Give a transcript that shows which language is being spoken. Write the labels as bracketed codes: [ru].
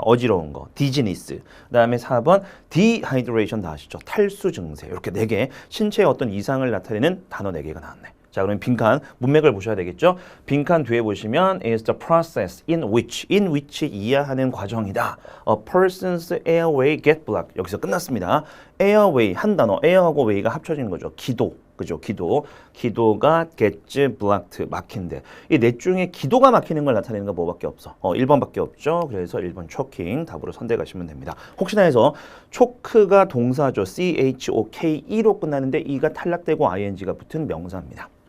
[ko] 어지러운 거. dizziness. 그 다음에 4번 dehydration 다 아시죠? 탈수 증세. 이렇게 4개 신체의 어떤 이상을 나타내는 단어 4개가 나왔네. 자, 그럼 빈칸 문맥을 보셔야 되겠죠? 빈칸 뒤에 보시면 [en] is the process in which [ko] 이해하는 과정이다. [en] A person's airway get blocked. [ko] 여기서 끝났습니다. airway 한 단어, air하고 way가 합쳐진 거죠. 기도. 그죠? 기도가 [en] gets blocked, [ko] 막힌데. 이 넷 중에 기도가 막히는 걸 나타내는 건 뭐밖에 없어? 1번밖에 없죠. 그래서 1번 choking 답으로 선택하시면 됩니다. 혹시나 해서 choke가 동사죠. choke로 끝나는데 e가 탈락되고 ing가 붙은 명사입니다.